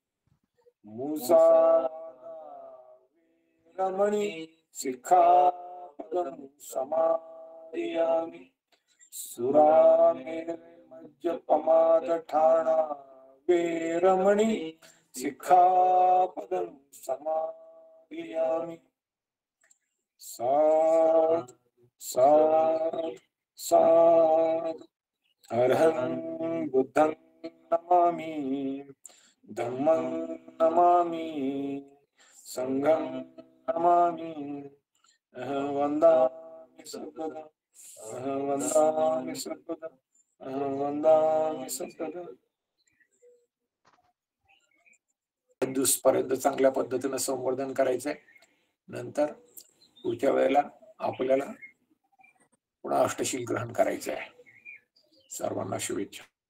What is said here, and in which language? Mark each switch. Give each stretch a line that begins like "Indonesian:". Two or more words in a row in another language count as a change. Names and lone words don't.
Pali: मुसावादा वेरमणि सिक्खापदं समादियामि सुरामेरय मज्जपमादठाना वेरमणि सिक्खापदं समादियामि। साधु साधु साधु। अरहं बुद्धं नमामि धम्मं नमामि संघं नमामि अहं वन्दामि सर्वदा अहं वन्दामि सर्वदा अहं वन्दामि सर्वदा।
Marathi: दुसपर्यंत चांगल्या पद्धतीने संवर्धन करायचंय. नंतर पुढच्या वेळेला आपल्याला पुन्हा अष्टशील ग्रहण करायचं आहे. सर्वांना शुभेच्छा.